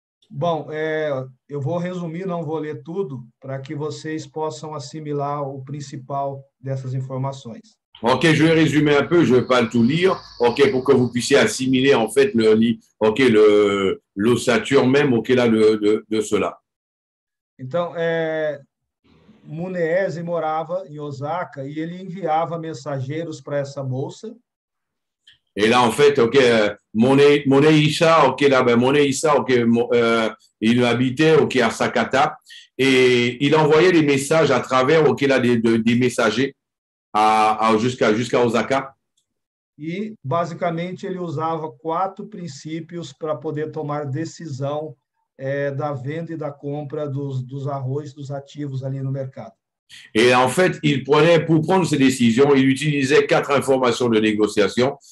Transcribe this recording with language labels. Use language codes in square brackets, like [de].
[pt] Bom, eu vou resumir, não vou ler tudo, para que vocês possam assimilar o principal dessas informações. [fr] Ok, je vais résumer un peu, je ne vais pas tout lire, ok, pour que vous puissiez assimiler en fait ok, l'ossature même, ok, là, de cela. [pt] Então, Munese morava em Osaka e ele enviava mensageiros para essa bolsa. [fr] Et là, en fait, ok, Moneïssa, ok, là, ben, Moneïssa, ok, il habitait, ok, à Sakata, et il envoyait des messages à travers, ok, là, des messagers jusqu'à Osaka. [pt] E, basicamente, ele usava 4 princípios para poder tomar decisão da venda e da compra dos arroz, dos ativos ali no mercado. [fr] Et en fait, pour prendre ces décisions, il utilisait 4 informations de négociation.